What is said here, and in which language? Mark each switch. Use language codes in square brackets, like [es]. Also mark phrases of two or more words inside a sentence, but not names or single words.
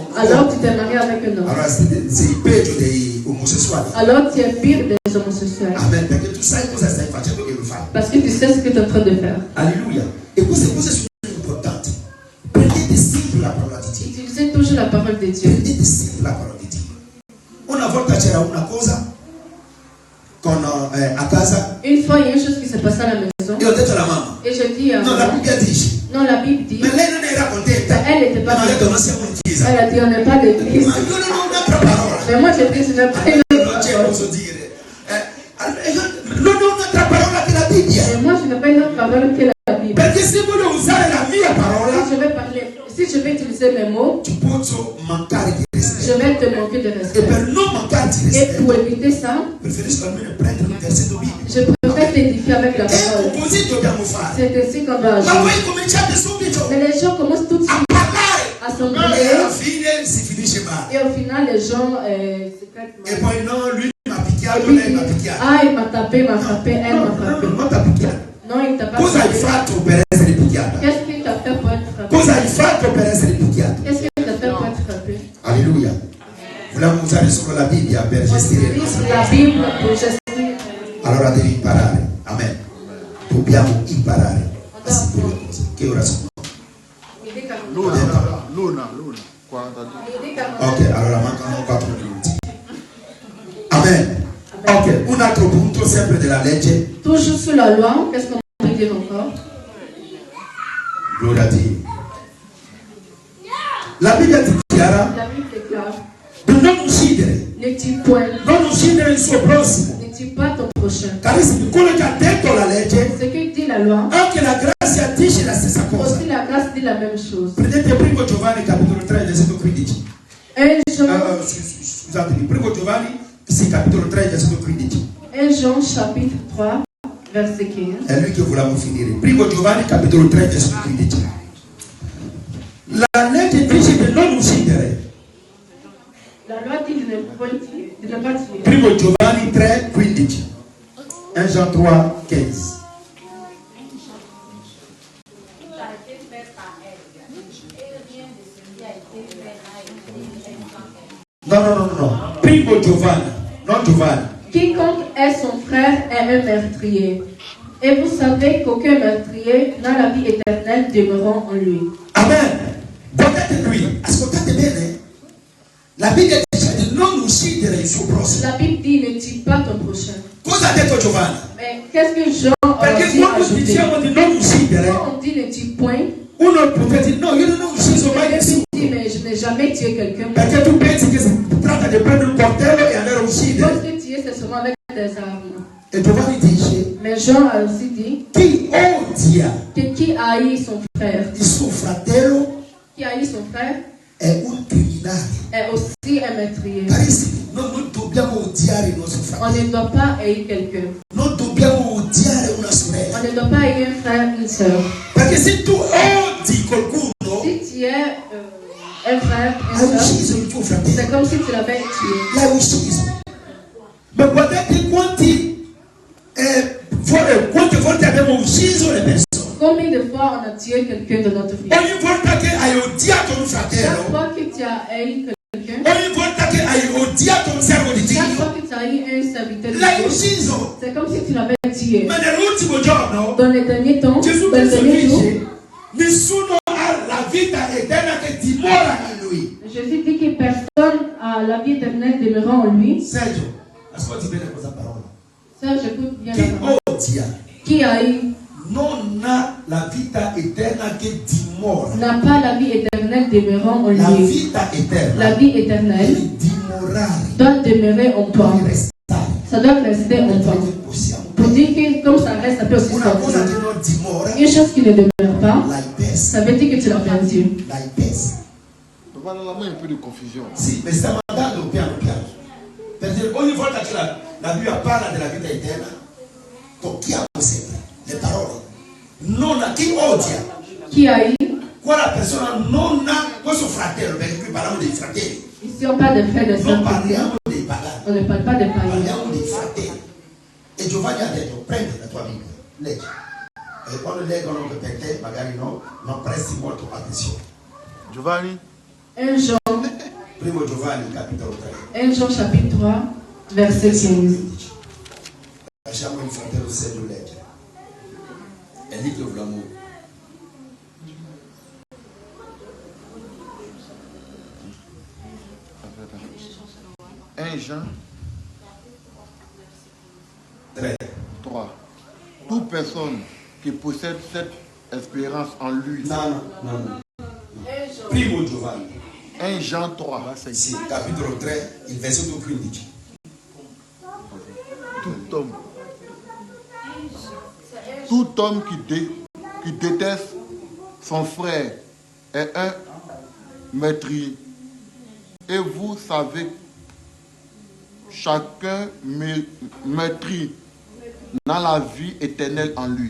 [fr] Alors tu t'es marié avec un homme. [it] Allora sei peggio dei omosessuali. [fr] Alors tu es pire des homosexuels. Amen. [it] Perché tu sai cosa stai facendo che lo fai. [fr] Parce que tu sais ce que tu es en train de faire. Alleluia. [it] E queste cose sono importanti. Prendete sempre la parola di Dio. [fr] Utilisez toujours la parole de Dieu. [it] Prendete sempre la parola di Dio. Una volta c'era una cosa a casa [fr] Une fois, il y a une chose qui s'est passée à la maison. [it] e ho detto alla mamma, [fr] Et je dis à [it] no, la [fr] maman, [it] Bibbia dice, [fr] non, la Bible dit, [it] ma lei non era contenta. [fr] elle n'était [it] Mi [fr] pas [it] ha detto [fr] contente. [it] non siamo in chiesa. [fr] Elle a dit, on n'est pas d'église. [it] Ma io non ho un'altra parola. [fr] Mais moi, je dis, je n'ai pas une [it] Non [fr] autre [it] c'è, [fr] parole. [it] posso dire. Non ho un'altra parola che la Bibbia. [fr] Et moi, je n'ai pas une autre parole que la Bible. [it] Perché se voglio usare la mia parola, [fr] Si je vais parler, si je vais utiliser mes mots, [it] ti posso mancare di [fr] je [it] rispetto. [fr] vais te manquer de [it] E [fr] respect. [it] per non mancarti di [fr] Et pour [it] rispetto, [fr] éviter ça, [it] preferisco almeno prendere un versetto biblico. [fr] je préfère t'édifier avec la [it] E [fr] parole. [it] così dobbiamo fare. [fr] C'est ainsi qu'on doit [it] Ma [fr] agir. [it] voi cominciate subito [fr] Mais les gens commencent tout de [it] a [fr] suite [it] parlare [fr] à [it] e [fr] s'embrouiller. [it] alla fine si finisce male. [fr] Et au final, les gens se traitent [it] E [fr] mal. [it] poi no, lui mi ha [fr] Et [it] picchiato, [fr] puis, [it] lei mi ha picchiato. [fr] ah, il m'a tapé, elle m'a frappé. [it] Non ti ha picchiato. [fr] Non, il t'a pas [it] Cosa hai [fr] frappé. [it] fatto per essere picchiata? [fr] Qu'est-ce qu'il t'a fait pour être frappé? [it] Cosa hai fatto per essere picchiata? [fr] Qu'est-ce qu'il t'a fait pour être frappé? Alleluia. [it] Vogliamo usare solo la Bibbia per [fr] On [it] gestire le [fr] utilise [it] nostre [fr] la [it] cose. [fr] Bible pour gester. [it] Allora devi imparare. Amen. Dobbiamo imparare a sentire le cose. Che ora sono? [fr] Il dit comme- [it] Luna. 42. [fr] il dit comme- [it] Ok, allora mancano 4 minuti. Amen. Ok, un altro punto sempre della legge. [fr] Toujours sous la loi, qu'est-ce qu'on peut dire encore? [it] Gloria a Dio. La Bibbia dichiara [fr] La Bible déclare, [it] di non uccidere, [fr] ne tue point, [it] non uccidere il suo prossimo. [fr] ne tue pas ton prochain. [it] Carissimi, quello che ha detto la legge, [fr] Ce que dit la loi, [it] anche la grazia dice la stessa cosa. [fr] aussi la grâce dit la même chose. [it] Prendete 1 Giovanni capitolo 3 versetto 15. [fr] Un Jean, [it] Scusatemi, 1 Giovanni, sì, capitolo 3 versetto 15. [fr] 1 Jean chapitre 3, verset 15. [it] È lui che volevamo finire. Primo Giovanni capitolo 3 versetto 15. La legge dice di non uccidere. [fr] La loi dit de ne pas tuer. [it] Primo Giovanni 3, 15. 1 Jean 3, 15. No. Primo Giovanni, non Giovanni. [fr] Quiconque est son frère est un meurtrier. Et vous savez qu'aucun meurtrier n'a la vie éternelle demeurant en lui. Amen. [it] Guardate qui, ascoltate bene. La Bibbia dice di non uccidere il suo prossimo. [fr] La Bible dit ne tue pas ton prochain. [it] Cosa ha detto Giovanni? [fr] Mais qu'est-ce que Jean a [it] Perché [fr] aussi [it] quando [fr] ajouté? [it] diciamo di non uccidere, [fr] Quand on dit ne tue point, [it] uno potrebbe dire no, io non ho ucciso mai nessuno. [fr] dit mais je n'ai jamais tué quelqu'un. [it] Perché tu pensi che si tratta di prendere un coltello e andare a [fr] Parce [it] uccidere. [fr] que tuer c'est seulement avec des armes. [it] E Giovanni dice [fr] Mais Jean a aussi dit [it] chi odia [fr] que qui haït son frère, [it] il suo fratello [fr] qui haït son frère [it] è un criminale. [fr] est aussi un meurtrier. [it] Carissimi, non dobbiamo odiare il nostro [fr] On [it] fratello. [fr] ne doit pas haïr quelqu'un. [it] Non dobbiamo odiare una [fr] On [it] sorella. [fr] ne doit pas haïr un frère, une sœur. [it] Perché se tu odi qualcuno, [fr] Si tu es un frère, [it] hai [fr] une sœur, [it] ucciso il tuo fratello. [fr] c'est comme si tu l'avais tué. [it] L'hai ucciso. Ma guardate quante volte abbiamo ucciso le persone. [fr] Combien de fois on a tué quelqu'un de notre vie? [it] Ogni volta che hai odiato un [fr] Chaque [it] fratello, [fr] fois que tu as haï quelqu'un, [it] ogni volta che hai odiato un servo di [fr] chaque [it] Dio, [fr] fois que tu as haï un serviteur de [it] l'hai [fr] Dieu, [it] ucciso. [fr] c'est comme si tu l'avais tué. [it] Ma nell'ultimo giorno [fr] Dans les derniers temps, [it] Gesù [fr] dans les [it] Cristo [fr] derniers jours, [it] dice nessuno ha la vita eterna che dimora in lui. [fr] Jésus dit que personne a la vie éternelle demeurant en lui. [it] Sergio, ascolti bene questa parola. [fr] Ça, j'écoute bien la [it] Chi [fr] parole. [it] odia [fr] Qui haït [it] non ha la vita eterna che dimora. [fr] n'a pas la vie éternelle demeurant en [it] La [fr] lui. [it] vita eterna [fr] La vie éternelle [it] deve dimorare, [fr] doit demeurer en toi. [it] deve restare. [fr] Ça doit rester en toi. [it] Perché possiamo [fr] Pour dire que comme ça reste, ça peut aussi [it] una cosa [fr] sortir. [it] che non dimora, [fr] Une chose qui ne demeure pas, [it] l'hai persa, [fr] ça veut dire que tu l'as perdu. [it] l'hai persa. [fr] Voilà, là, un peu de confusion. [it] Sì, mi stiamo andando piano piano. Per dire, ogni volta che la Bibbia parla della vita eterna, tocchiamo sempre le parole. Non a chi odia, [fr] Qui haït, [it] quella persona non ha questo fratello, perché qui parliamo dei fratelli, [fr] ici on parle des frères et des [it] non [fr] sœurs. [it] parliamo dei pagani, [fr] On ne parle pas des païens. [it] parliamo dei fratelli. E Giovanni ha detto, prendi la tua Bibbia, leggi. E quando leggono per te, magari non presti molto attenzione. Giovanni, [fr] 1 Jean, [it] Primo Giovanni, capitolo 3. [fr] 1 Jean chapitre 3, verset 15. [it] Lasciamo il fratello Sergio leggere. È lì che vogliamo. [fr] un Jean 3. 3. Toute personne qui possède cette espérance en lui. [it] No. Primo Giovanni. [fr] 1 Jean 3. [it] Sì, capitolo 3, il versetto 15. [fr] Tout homme qui déteste son frère est un meurtrier. Et vous savez, chacun meurtrier n'a la vie éternelle en lui.